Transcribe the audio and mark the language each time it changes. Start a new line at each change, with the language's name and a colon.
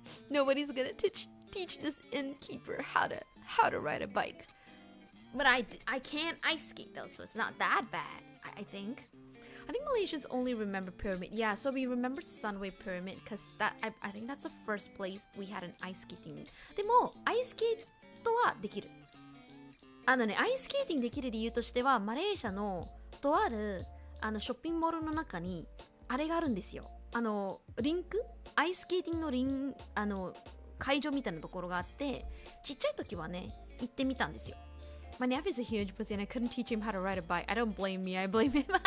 English: Nobody's gonna teach this innkeeper how to ride a bike. But I can ice skate though, so it's not that bad, I think. I think Malaysians only remember Pyramid. Yeah, so we remember Sunway Pyramid because I think that's the first place we had an ice skating.
Japanese: でも、アイスケートはできる。アイスケーティングできる理由としては、マレーシアのとあるショッピングモールの中にあれがあるんですよ。リンク、アイススケーティングの会場みたいなところがあって、ちっちゃい時はね、行ってみたんですよ。
English: My nephew's a huge pussy and I couldn't teach him how to ride a bike. I don't blame me, I blame him.